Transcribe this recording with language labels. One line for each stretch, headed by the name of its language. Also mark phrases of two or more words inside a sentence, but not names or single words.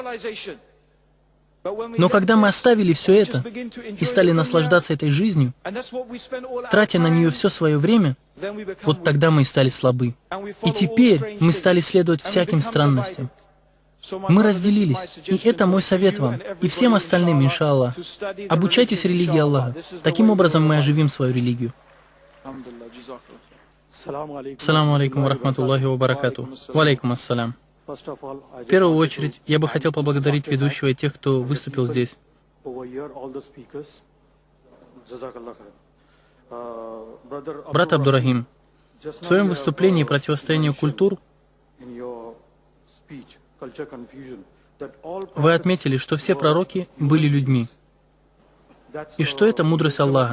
Russian: Но когда мы оставили все это и стали наслаждаться этой жизнью, тратя на нее все свое время, вот тогда мы и стали слабы. И теперь мы стали следовать всяким странностям. Мы разделились, и это мой совет вам, и всем остальным,
Arabic: إن شاء الله.
Russian: Обучайтесь религии Аллаха. Таким образом мы оживим свою религию.
Arabic: السلام عليكم ورحمة الله وبركاته. وعليكم السلام.
Russian: В первую очередь, я бы хотел поблагодарить ведущего и тех, кто выступил здесь. Брат Абдурахим, в своем выступлении «Противостояние культур» вы отметили, что все пророки были людьми, и что это мудрость Аллаха.